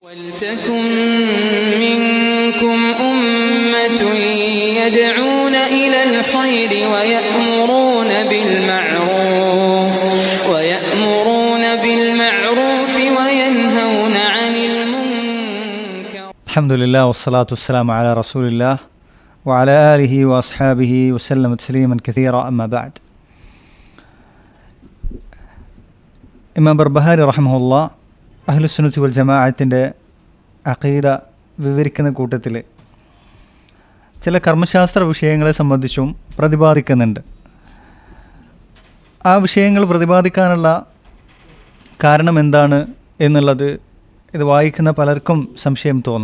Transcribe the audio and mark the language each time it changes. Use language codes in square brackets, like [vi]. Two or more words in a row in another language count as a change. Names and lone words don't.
[ar] وَلْتَكُنْ مِنْكُمْ أُمَّةٌ يَدْعُونَ إِلَى الْخَيْرِ وَيَأْمُرُونَ بِالْمَعْرُوفِ وَيَنْهَوْنَ عَنِ الْمُنْكَرِ. الحمد لله والصلاة والسلام على رسول الله وعلى آله وأصحابه وسلم تسليما كثيرا أما بعد. [ml] ഇമാം ബർബഹാരി റഹ്മഹുല്ലാ [ar] أهل السنة والجماعة [ml] അഖീദ വിവരിക്കുന്ന കൂട്ടത്തിൽ ചില കർമ്മശാസ്ത്ര വിഷയങ്ങളെ സംബന്ധിച്ചും പ്രതിപാദിക്കുന്നുണ്ട്. ആ വിഷയങ്ങൾ പ്രതിപാദിക്കാനുള്ള കാരണം എന്താണ് എന്നുള്ളത് ഇത് വായിക്കുന്ന പലർക്കും സംശയം തോന്നും.